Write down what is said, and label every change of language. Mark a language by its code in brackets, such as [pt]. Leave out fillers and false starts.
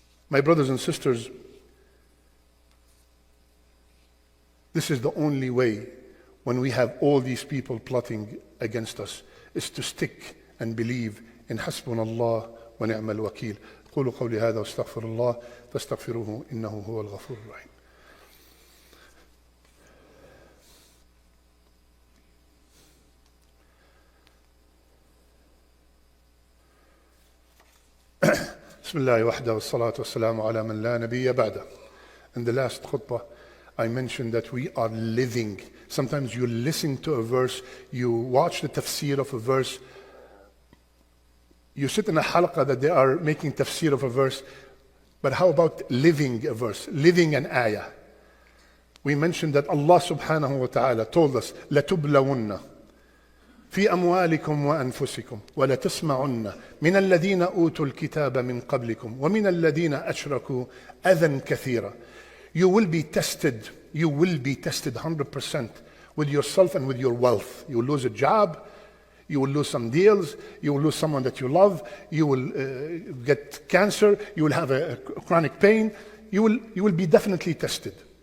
[en] My brothers and sisters, this is the only way when we have all these people plotting against us, is to stick and believe in [ar] Hasbunallah wa ni'mal wakil. قولوا قولي هذا واستغفر الله فاستغفروه إنه هو الغفور الرحيم. بسم الله وحده والصلاة والسلام على من لا نبي بعده. [en] In the last khutbah, I mentioned that we are living. Sometimes you listen to a verse, you watch the tafsir of a verse, you sit in a halaqah that they are making tafsir of a verse, but how about living a verse, living an ayah? We mentioned that Allah subhanahu wa ta'ala told us, [ar] لَتُبْلَوُنَّ في أموالكم وأنفسكم ولتسمعن من الذين أوتوا الكتاب من قبلكم ومن الذين أشركوا أذى كثيرا. [en] You will be tested 100% with yourself and with your wealth. You will lose a job, you will lose some deals, you will lose someone that you love, you will get cancer, you will have a chronic pain, you will be definitely tested.